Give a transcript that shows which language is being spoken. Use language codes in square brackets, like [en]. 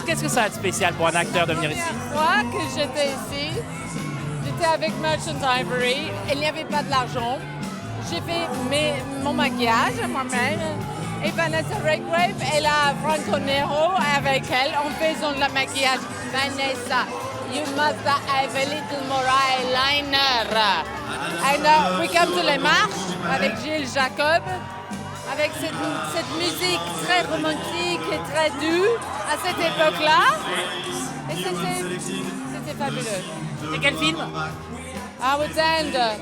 [fr] Qu'est-ce que ça a de spécial pour un acteur de venir ici? La fois que j'étais ici, j'étais avec Merchant Ivory. Il n'y avait pas de l'argent. J'ai fait mon maquillage moi-même. Et Vanessa Redgrave, elle a Franco Nero avec elle en faisant le maquillage. [en] Vanessa, you must have a little more eyeliner. And we come to [fr] les marches avec Gilles Jacob, avec cette musique très romantique et très douce à cette époque-là. Et c'était fabuleux. C'est quel film? Howard's End.